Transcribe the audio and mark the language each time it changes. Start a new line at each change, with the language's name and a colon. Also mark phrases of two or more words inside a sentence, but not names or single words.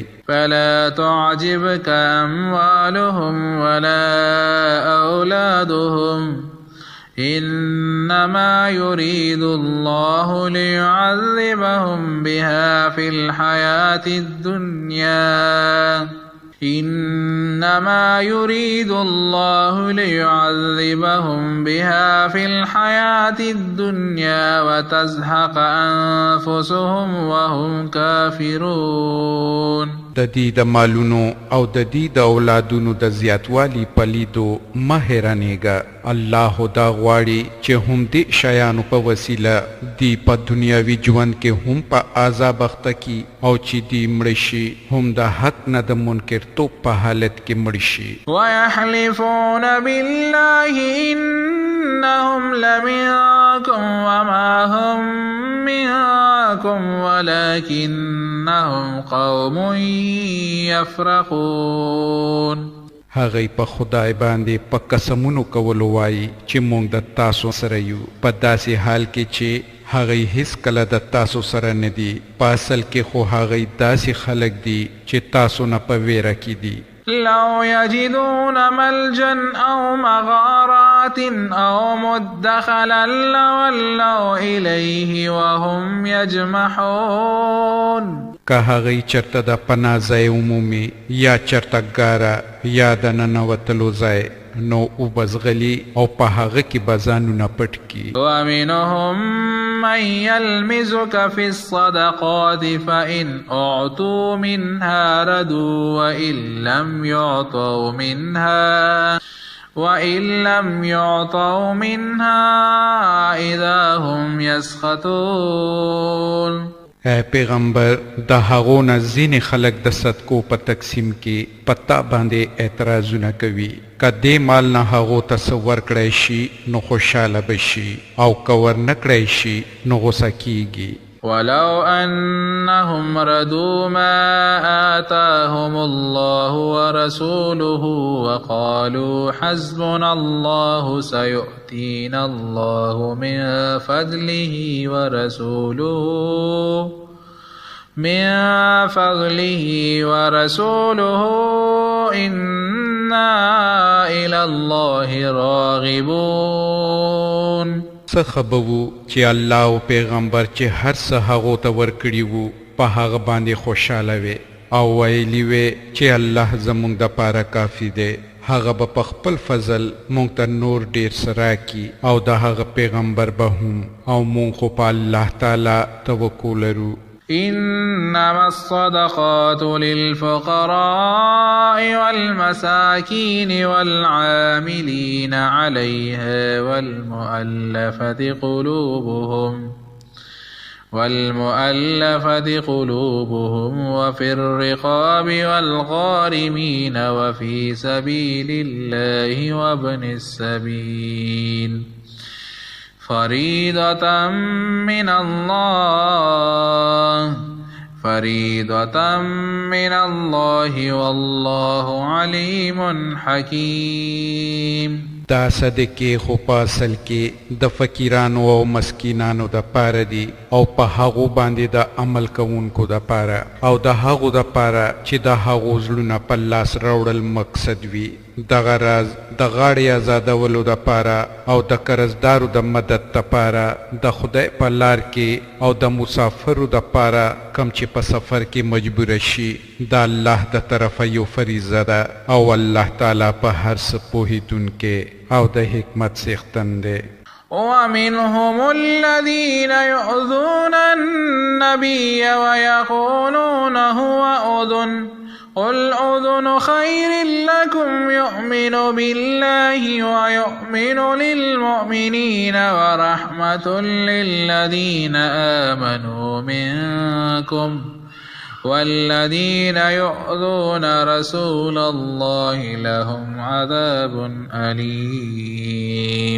Arabic: فلا تعجبك أموالهم ولا أولادهم إنما يريد الله ليعذبهم بها في الحياة الدنيا وتزهق أنفسهم وهم كافرون.
Pashto: د دې د مالونو او د دې د اولادونو د زیاتوالي په لیدو مه حیرانېږه. الله دا غواړي چې هم دې شیانو په وسیله دی په دنیاوي ژوند کې هم په عذاب اخته کي او چې دی مړه شي هم د حق نه د منکرتوب په حالت کې مړه شي.
Arabic: ويحلفون بالله إنهم لمنكم وما هم منكم ولكن إنهم قوم يفرقون.
Pashto: هغه په خدای باندې په قسمونو کولو وایي چې موږ د تاسو سره یو، په داسې حال کې چې هغه هیڅ کله د تاسو سره نه دي. په اصل کې خو هغه داسې خلک دي چې تاسو نه په ویره کې دي.
Arabic: لو يجدون ملجا أو مغارات أو مدخلا لولوا إليه وهم يجمحون.
Pashto: که هغه چرته د پناه ځای عمومي یا چرته ګاره یا د ننوتلو ځای نو وبزغلي او په هغه کې به ځانونه پټ کي.
Arabic: ومنهم من يلمزك في الصدقات فإن أعطوا منها ردوا وإن لم يعطوا منها إذا هم يسخطون.
Pashto: اے پیغمبر د هغو نه ځینې خلک د صدقو په تقسیم کې پتا باندې اعتراضونه کوي. که دې مال نه هغو ته څه ورکړی شي نو خوشحاله به شي او که ورنکړی شي نو غوسه کیږي.
Arabic: ولو أنهم ردوا ما آتاهم الله ورسوله وقالوا حسبنا الله سيؤتينا الله من فضله ورسوله إنا إلى الله راغبون.
Pashto: څه خبرو چې الله او پیغمبر چې هر څه هغو ته ورکړي وو په هغه باندې خوشحاله وي او ویلي وي چې الله زموږ دپاره کافي دی. هغه به په خپل فضل موږ ته نور ډیر څه راکړي او د هغه پیغمبر به هم او موږ خو په الله تعالی توکل لرو.
Arabic: إنما الصدقات للفقراء والمساكين والعاملين عليها والمؤلفة قلوبهم وفي الرقاب والغارمين وفي سبيل الله وابن السبيل فريضة من الله والله عليم حكيم.
Pashto: دا صدقې خو په اصل کې د فقیرانو او مسکینانو د پاره دي او په هغو باندې د عمل کوونکو د پاره او د هغو د پاره چې د هغو زړونه په لاس راوړل مقصد وي. دغه راز د غاړې آزادولو د پاره او د قرضدارو د مدد د پاره د خدای په لار کې او د مسافرو د پاره کم چې په سفر کې مجبور شي د الله د طرفه یو فریضه ده او الله تعالی په هر څه پوهیدونکی او د حکمت څښتن دی.
Arabic: ومنهم الذين يؤذون النبي ويقولون هو أذن قل أذن خير لكم يؤمن بالله ويؤمن للمؤمنين ورحمة للذين آمنوا منكم والذين يؤذون رسول الله لهم عذاب أليم.